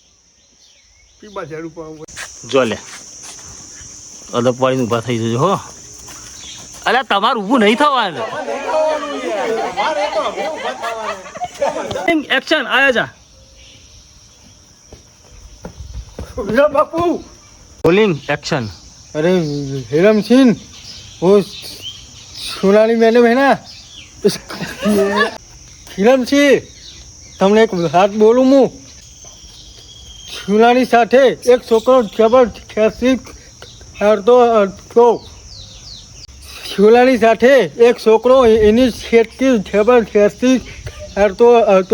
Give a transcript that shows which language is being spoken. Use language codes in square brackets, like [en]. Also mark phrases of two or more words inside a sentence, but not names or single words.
[gu] જો લે અદબ વાળીને ઊભા થઈ જજો હો. અલ્યા તમારું ઊભું નહીં થવાનું. એક્શન આયા જા बापू [en] rolling action. [hi] अरे हेरम सिंह वो सोनाली मैडम है ना हिरम सिंह [gu] તમને એક વાત બોલું હું સોનાલી સાથે એક છોકરો જબરજસ્તી કરતો હતો. સોનાલી સાથે એક છોકરો એની છેડતી જબરજસ્તી કરતો હતો.